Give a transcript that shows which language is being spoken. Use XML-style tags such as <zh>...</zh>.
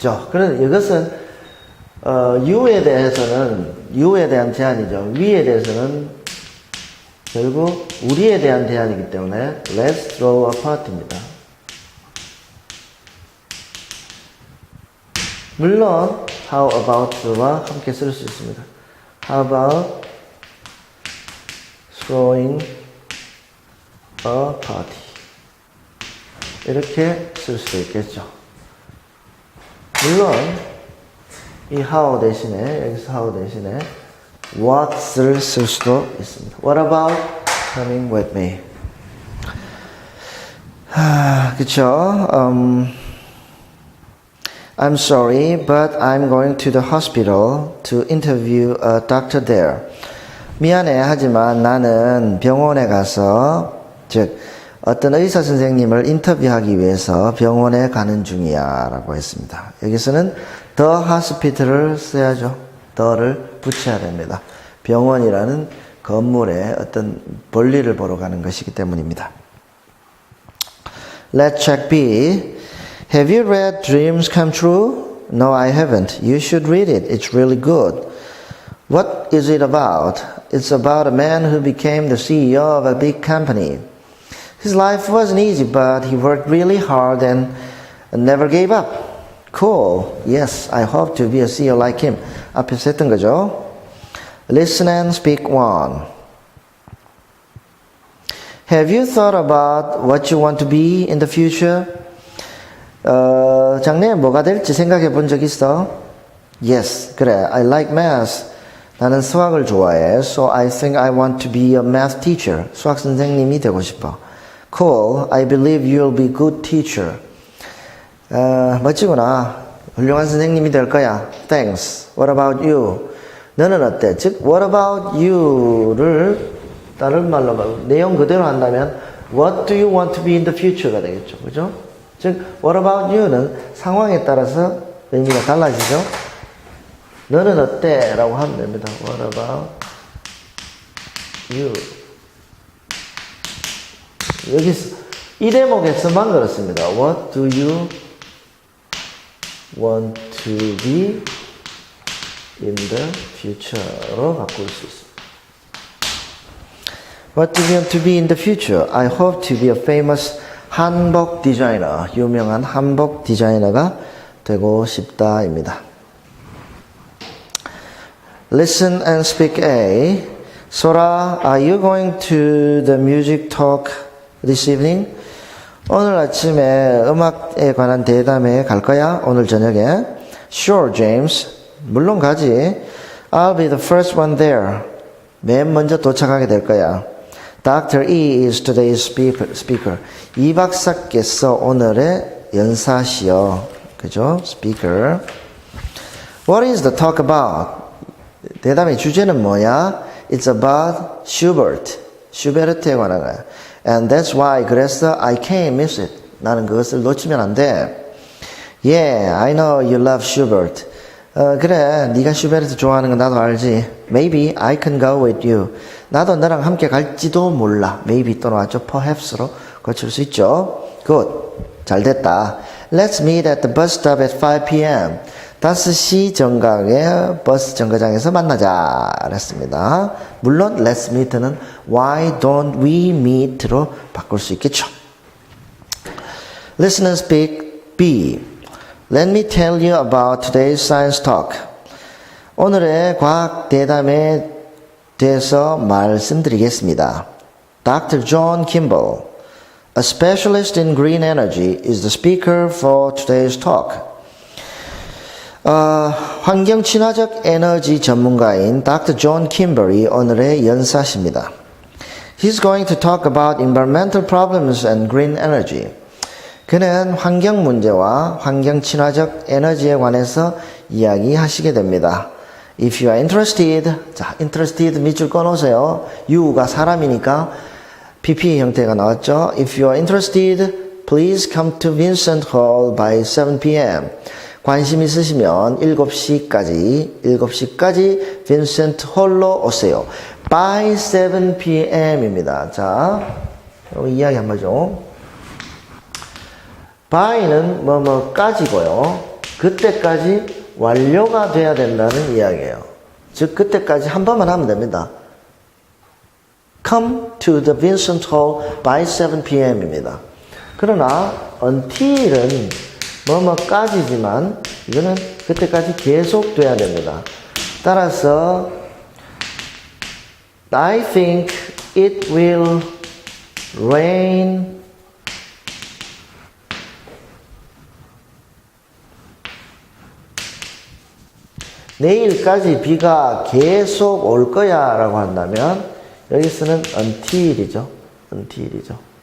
<ko>그런 이것은 you에 대한 제안이죠. we에 대해서는 결국 우리에 대한 제안이기 때문에</ko> <en>let's throw a party</en> <ko>입니다. 물론 how about와 함께 쓸 수 있습니다.</ko> <en>How about throwing a party?</en> <ko>이렇게 쓸 수도 있겠죠. 물론 이 how 대신에 여기서 how 대신에 what을 쓸 수도 있습니다.</ko> <en>What about coming with me?</en> <ko>그쵸?</ko> <en>I'm sorry, but I'm going to the hospital to interview a doctor there.</en> <ko>미안해, 하지만 나는 병원에 가서, 즉, 어떤 의사 선생님을 인터뷰하기 위해서 병원에 가는 중이야 라고 했습니다. 여기서는 the hospital을 써야죠. the를 붙여야 됩니다. 병원이라는 건물에 어떤 볼일을 보러 가는 것이기 때문입니다.</ko> <en>Let's check B. Have you read Dreams Come True? No, I haven't. You should read it. It's really good. What is it about? It's about a man who became the CEO of a big company. His life wasn't easy, but he worked really hard and never gave up. Cool. Yes, I hope to be a CEO like him.</en> <ko>앞에서 했던 거죠.</ko> <en>Listen and speak one. Have you thought about what you want to be in the future?</en> <ko>장래에 뭐가 될지 생각해 본 적 있어?</ko> <en>Yes,</en> <ko>그래.</ko> <en>I like math.</en> <ko>나는 수학을 좋아해.</ko> <en>So I think I want to be a math teacher.</en> <ko>수학 선생님이 되고 싶어.</ko> <en>Cool. I believe you'll be a good teacher.</en> <ko>멋지구나. 훌륭한 선생님이 될 거야.</ko> <en>Thanks. What about you?</en> <ko>너는 어때? 즉,</ko> <en>what about you</en> <ko>를 다른 말로 내용 그대로 한다면</ko> <en>what do you want to be in the future</en> <ko>가 되겠죠. 그죠? 즉, what about you는 상황에 따라서 의미가 달라지죠. 너는 어때? 라고 하면 됩니다.</ko> <en>What about you?</en> <ko>여기서 이 대목에서만 그렇습니다.</ko> <en>What do you want to be in the future로</en> <ko>바꿀 수 있습니다.</ko> <en>What do you want to be in the future? I hope to be a famous 한복 디자이너,</en> <ko>유명한 한복 디자이너가 되고 싶다입니다.</ko> <en>Listen and speak A. Sora, are you going to the music talk this evening?</en> <ko>오늘 아침에 음악에 관한 대담회에 갈 거야? 오늘 저녁에?</ko> <en>Sure, James.</en> <ko>물론 가지.</ko> <en>I'll be the first one there.</en> <ko>맨 먼저 도착하게 될 거야.</ko> <en>Dr. E is today's speaker.</en> <ko>이 박사께서 오늘의 연사시여. 그죠?</ko> <en>Speaker. What is the talk about?</en> <ko>대담의 주제는 뭐야?</ko> <en>It's about Schubert.</en> <ko>슈베르트에 관한 거야.</ko> <en>And that's why</en> <ko>그래서</ko> <en>I can't miss it.</en> <ko>나는 그것을 놓치면 안 돼.</ko> <en>Yeah, I know you love Schubert.</en> <ko>그래, 네가 슈베르트 좋아하는 건 나도 알지.</ko> <en>Maybe I can go with you.</en> <ko>나도 너랑 함께 갈지도 몰라. Maybe 또는 아주 perhaps로 고칠 수 있죠.</ko> <en>Good.</en> <ko>잘 됐다.</ko> <en>Let's meet at the bus stop at 5 p.m.</en> <ko>5시 정각에 버스 정거장에서 만나자. 그랬습니다. 물론 let's meet는 why don't we meet로 바꿀 수 있겠죠.</ko> <en>Listen and speak B. Let me tell you about today's science talk.</en> <ko>오늘의 과학 대담에 대해서 말씀드리겠습니다.</ko> <en>Dr. John Kimball, a specialist in green energy, is the speaker for today's talk.</en> <ko>환경 친화적 에너지 전문가인 Dr. John Kimball이 오늘의 연사십니다.</ko> <en>He's going to talk about environmental problems and green energy.</en> <ko>그는 환경 문제와 환경 친화적 에너지에 관해서 이야기하시게 됩니다.</ko> <en>If you are interested, 자, interested</en> <ko>밑줄 꺼놓으세요. you가 사람이니까 PP 형태가 나왔죠.</ko> <en>If you are interested, please come to Vincent Hall by 7 p.m.</en> <ko>관심 있으시면 7시까지 빈센트 홀로 오세요.</ko> <en>By 7 p.m.</en> <ko>입니다. 자, 이야기 한번 좀. by는 뭐뭐까지고요. 그때까지 완료가 돼야 된다는 이야기예요. 즉 그때까지 한 번만 하면 됩니다.</ko> <en>Come to the Vincent Hall by 7 p.m.입니다.</en> <ko>그러나 until은 뭐뭐까지지만 이거는 그때까지 계속돼야 됩니다. 따라서</ko> <en>I think it will rain</en> <ko>내일까지 비가 계속 올 거야 라고 한다면 여기서는 until이죠.</ko>